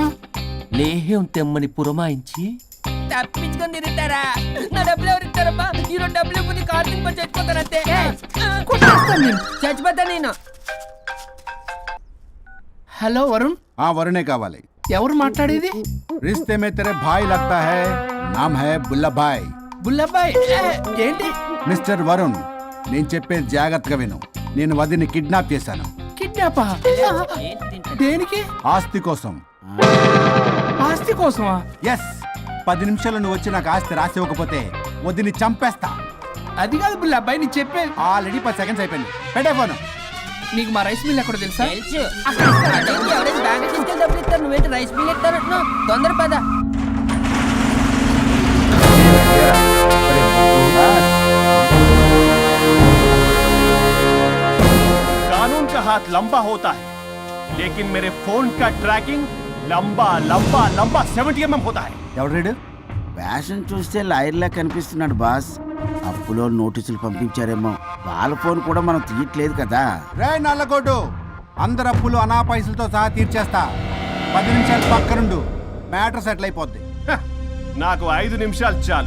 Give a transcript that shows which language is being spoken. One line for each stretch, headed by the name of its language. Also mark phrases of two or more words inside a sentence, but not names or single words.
Telugu: లేహ్యం తెమ్మని పురమాయించి తప్పించుకొని తిరుగుతారా? నా డబ్బులు ఎవరు ఇస్తారమ్మా? ఈరోజు డబ్బులు ఇవ్వని కార్తీక్ పని చచ్చిపోతానంతే. చచ్చిపోతా నేను. హలో వరుణ్. వరుణే కావాలి. ఎవరు మాట్లాడేది?
Hindi: रिश्ते में तेरे भाई लगता है, नाम है बुल्ला भाई.
Telugu: బుల్లబ్బాయ్. ఏంటి? మిస్టర్ వరుణ్, నేను చెప్పేది జాగ్రత్తగా విను. నేను వదిని కిడ్నాప్ చేశాను. కిడ్నాపా? దేనికి? ఆస్తి కోసం. ఆస్తి కోసమా? ఎస్. 10 నిమిషాలు నువ్వు వచ్చి నాకు ఆస్తి రాసి ఇవ్వకపోతే వదిని చంపేస్తా. అది కాదు బుల్లబ్బాయ్, నీ చెప్పేది. ఆల్రెడీ 10 సెకండ్స్ అయిపోయింది. పెట్టే ఫోన్. నీకు మా రైస్ మిల్ ఎక్కడ తెలుసా? తెలుసు. ఎవరైనా బ్యాంక్ తీసుకెళ్ళి డబ్బులు ఇస్తారు, నువ్వేంటి రైస్ బిల్ ఇస్తానంటున్నావు? తొందర పద.
Hindi: कानून का हाथ लंबा होता है, लेकिन मेरे फोन का ट्रैकिंग लंबा लंबा लंबा 70 mm होता है.
Telugu: ఎవడు? ఫ్యాషన్ చూస్తే లాయర్లా కనిపిస్తున్నాడు బాస్. అప్పులో నోటీసులు పంపించారేమో. వాళ్ళ ఫోన్ కూడా మనం తీయట్లేదు కదా. రే నల్లగోడు, అందరు అప్పులు అనా పైసలతో సహా తీర్చేస్తా. 10 నిమిషాలు పక్కనుండు, మ్యాటర్ సెటిల్ అయిపోద్ది. నాకు 5 నిమిషాలు చాలు.